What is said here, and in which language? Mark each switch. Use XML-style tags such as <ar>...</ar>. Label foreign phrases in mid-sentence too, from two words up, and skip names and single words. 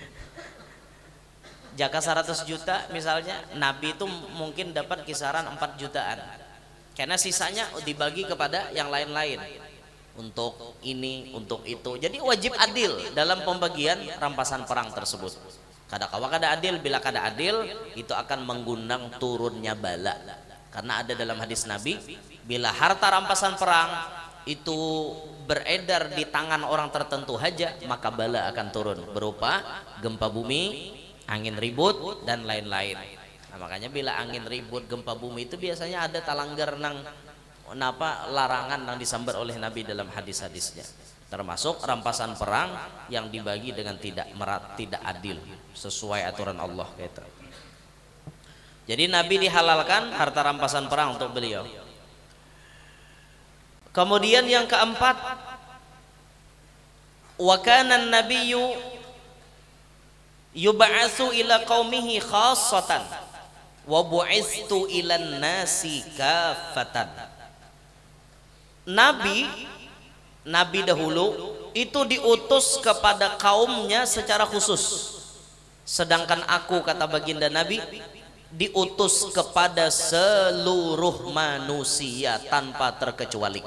<id>Jaka 100 juta misalnya, Nabi itu mungkin dapat kisaran 4 jutaan. Karena sisanya dibagi kepada yang lain-lain. Untuk ini, untuk itu. Jadi wajib adil dalam pembagian rampasan perang tersebut.</id> <bjn>Kada kawa kada adil, bila kada adil itu akan mengundang turunnya bala.</bjn> <id>Karena ada dalam hadis Nabi, bila harta rampasan perang itu beredar di tangan orang tertentu haja, maka bala akan turun berupa gempa bumi, angin ribut dan lain-lain. Nah, makanya bila angin ribut gempa bumi itu biasanya ada talanggar nang napa larangan yang disambar oleh Nabi dalam hadis-hadisnya, termasuk rampasan perang yang dibagi dengan tidak adil sesuai aturan Allah gitu. Jadi Nabi dihalalkan harta rampasan perang untuk beliau. Kemudian yang keempat,</id> <ar>وكان النبي يبعث إلى قومه خاصة وبعثت إلى الناس كافة.</ar> <id>Nabi dahulu itu diutus kepada kaumnya secara khusus, sedangkan aku, kata baginda Nabi, diutus kepada seluruh manusia tanpa terkecuali.</id>